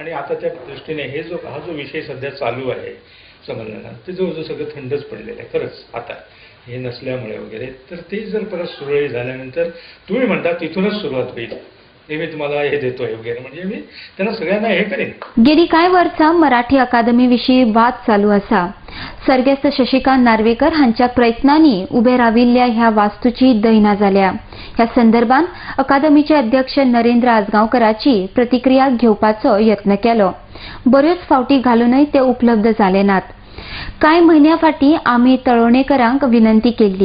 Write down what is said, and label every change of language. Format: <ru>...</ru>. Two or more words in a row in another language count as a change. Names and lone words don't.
<mr>आणि आता त्या दृष्टीने हा जो विषय सध्या चालू आहे, समजलं ना, ते जवळजवळ सगळं थंडच पडलेलं आहे खरंच आता हे नसल्यामुळे वगैरे. तर ते जर परत सुरळीत झाल्यानंतर तुम्ही म्हणता तिथूनच सुरुवात होईल, हे मी तुम्हाला हे देतोय वगैरे, म्हणजे मी त्यांना सगळ्यांना हे करेन.</mr> <kok>गेली कांय वर्सां मराठी अकादमी विशीं वाद चालू आसा. सर्गेस्त शशिकांत नार्वेकर हांच्या प्रयत्नांनी उबे राविल्ल्या ह्या वास्तूची दैना जाल्या. ह्या संदर्भात अकादमीचे अध्यक्ष नरेंद्र आजगांवकराची प्रतिक्रिया घेवपाचो यत्न केलो. बऱ्योच फावटी घालूनय ते उपलब्ध जाले नात. कांय म्हयन्या फाटीं आमी तळवणेकरांक विनंती केल्ली.</kok>